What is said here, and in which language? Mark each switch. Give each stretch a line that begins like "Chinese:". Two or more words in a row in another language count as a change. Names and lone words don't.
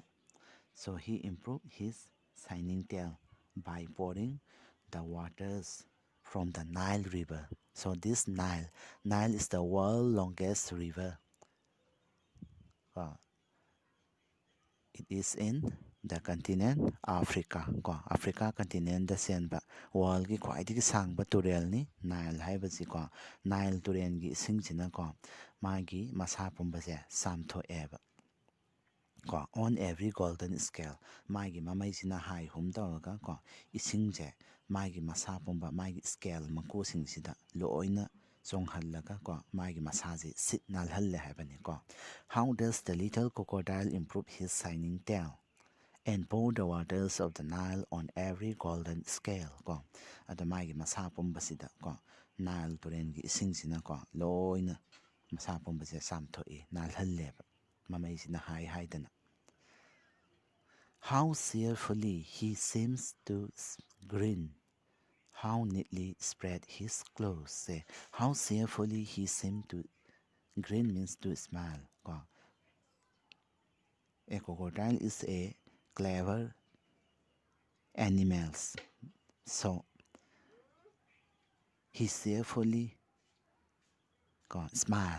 English: So he improved his shining tail by pouring the waters from the Nile River. So this Nile is the world's longest river. It is in the continent Africa.
Manipuri: Africa continent da senba world gi khwaidigi sangba turel ni Nile haibasi Nile turen gi isingchina magi masa pumba se samtho eba.
English: On every golden scale
Manipuri: magi mamai sina hai hum tawraga isingje magi masa pumba magi scale maku singsida loina ꯆꯣꯡꯍꯜꯂꯒ ꯀꯣ ꯃꯥꯒꯤ ꯃꯁꯥꯁꯤ ꯁꯤꯠ ꯅꯥꯜꯍꯜꯂꯦ ꯍꯥꯏꯕꯅꯤꯀꯣ.
English: How does the little crocodile improve his shining tail? And pour the waters of the Nile on every golden scale ꯀꯣ.
Manipuri: ꯑꯗꯣ ꯃꯥꯒꯤ ꯃꯁꯥ ꯄꯨꯝꯕꯁꯤꯗ ꯀꯣ ꯅꯥꯏꯜ ꯇꯨꯔꯦꯟꯒꯤ ꯏꯁꯤꯡꯁꯤꯅ ꯀꯣ ꯂꯣꯏꯅ ꯃꯁꯥ ꯄꯨꯝꯕꯁꯦ ꯆꯥꯝꯊꯣꯛꯏ, ꯅꯥꯜꯍꯜꯂꯦꯕ ꯃꯃꯩꯁꯤꯅ ꯍꯥꯏꯗꯅ.
English: How cheerfully he seems to grin. How neatly spread his claws. Say, how cheerfully he seemed to grin means to smile. A crocodile is a clever animal, so he cheerfully smile.